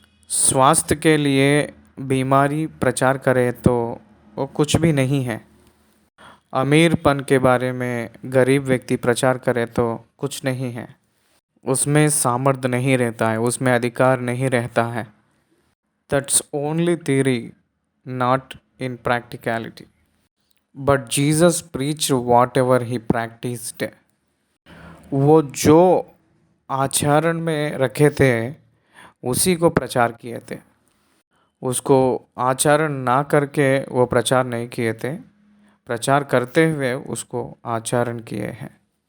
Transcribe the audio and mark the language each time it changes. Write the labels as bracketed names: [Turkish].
[Hindi] स्वास्थ्य के लिए बीमारी प्रचार करे तो वो कुछ भी नहीं है। अमीरपन के बारे में गरीब व्यक्ति प्रचार करे तो कुछ नहीं है। उसमें सामर्थ्य नहीं रहता है, उसमें अधिकार नहीं रहता है। [English] That's only theory, not in practicality. But Jesus preached whatever he practiced. [Hindi] वो जो आचरण में रखे थे उसी को प्रचार किए थे। उसको आचरण ना करके वो प्रचार नहीं किए थे, प्रचार करते हुए उसको आचरण किए हैं।